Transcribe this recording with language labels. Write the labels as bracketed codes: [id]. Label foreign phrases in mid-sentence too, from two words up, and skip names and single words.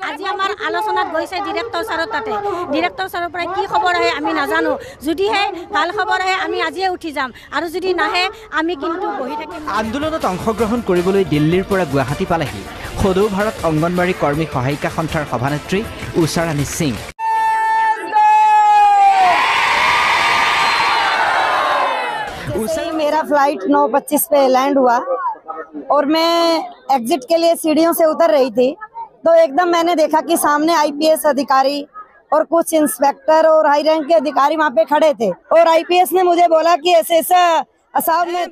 [as] আজি আমাৰ আলোচনাত গৈছে ডিৰেক্টৰ ছাৰৰ তাতে। ডিৰেক্টৰ ছাৰৰ পৰা কি খবৰ আহে আমি নাজানো। যদিহে ভাল খবৰ আহে আমি আজিয়ে উঠি যাম আৰু যদি নাহে আমি কিন্তু বহি থাকিম। আন্দোলনত অংশগ্ৰহণ কৰিবলৈ দিল্লীৰ পৰা গুৱাহাটী পালেহি সদৌ ভাৰত অঙ্গনবাড়ী কৰ্মী সহায়িকা সন্থাৰ সভানেত্ৰী উষা ৰাণী সিং। [hi] मेरा फ्लाइट 9:25 पे लैंड हुआ और मैं एग्जिट के लिए सीढ़ियों से उतर रही थी तो एकदम मैंने देखा कि सामने आईपीएस अधिकारी और कुछ इंस्पेक्टर और [en] high rank [hi] के अधिकारी वहाँ पे खड़े थे और आईपीएस ने मुझे बोला कि ऐसा असम में